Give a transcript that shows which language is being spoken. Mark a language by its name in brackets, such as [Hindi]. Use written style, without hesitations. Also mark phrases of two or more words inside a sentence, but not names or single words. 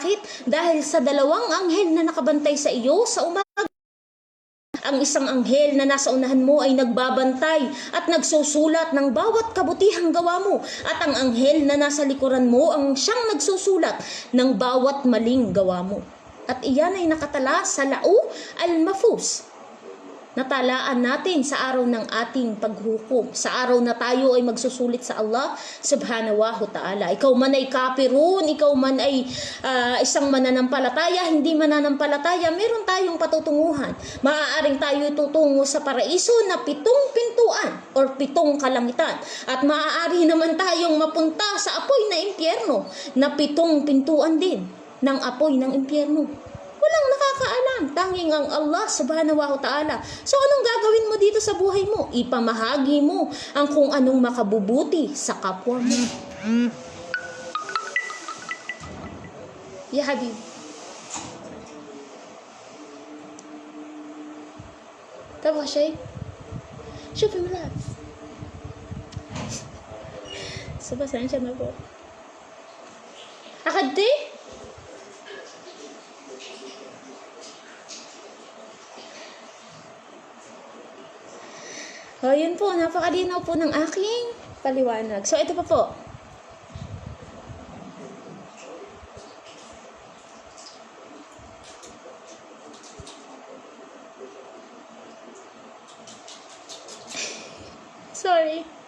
[Filipino] Dahil sa dalawang anghel na nakabantay sa iyo sa umaga Ang isang anghel na nasa unahan mo ay nagbabantay at nagsusulat ng bawat kabutihang gawa mo. At ang anghel na nasa likuran mo ang siyang nagsusulat ng bawat maling gawa mo. At iyan ay nakatala sa Lau al-Mahfuz. Natalaan natin sa araw ng ating paghukom. Sa araw na tayo ay magsusulit sa Allah [Arabic] سبحانه وتعالى. [Filipino] Ikaw man ay kafirun, ikaw man ay isang mananampalataya, hindi mananampalataya, meron tayong patutunguhan. Maaaring tayo tutungo sa paraiso na 7 pintuan or 7 kalangitan. At maaari naman tayong mapunta sa apoy na impyerno na 7 pintuan din ng apoy ng impyerno. Walang nakakaalam, tanging ang Allah [Arabic] سبحانه وتعالى. [Filipino] So anong gagawin mo dito sa buhay mo? Ipamahagi mo ang kung anong makabubuti sa kapwa mo. [Arabic] يا حبيب. تبغى شيء؟ شوفي ملاب. بس عشان ما بقول. أخذتي؟ [Filipino] yun po, napakadinaw po ng aking paliwanag. So, ito pa po. Sorry.